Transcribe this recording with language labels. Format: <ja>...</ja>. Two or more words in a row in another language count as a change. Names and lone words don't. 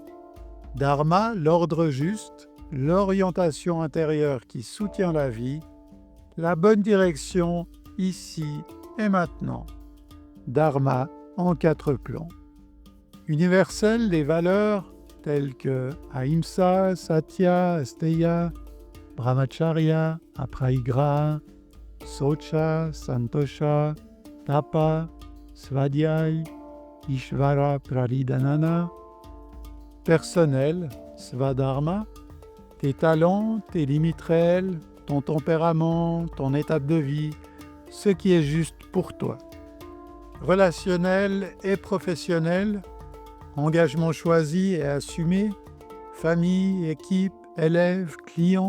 <fr>Dharma, l'ordre juste, l'orientation intérieure qui soutient la vie, la bonne direction ici et maintenant. Dharma en 4 plans. Universel, les valeurs telles que</fr> <sa>Ahimsa, Satya, Asteya, Brahmacharya, Apraigraha, Socha, Santosha, Tapa, Svadhyay, Ishvara Praridanana.</sa> <fr>Personnel, Svadharma, tes talents, tes limites réelles, ton tempérament, ton étape de vie, ce qui est juste pour toi. Relationnel et professionnel, engagement choisi et assumé, famille, équipe, élèves, clients.</fr>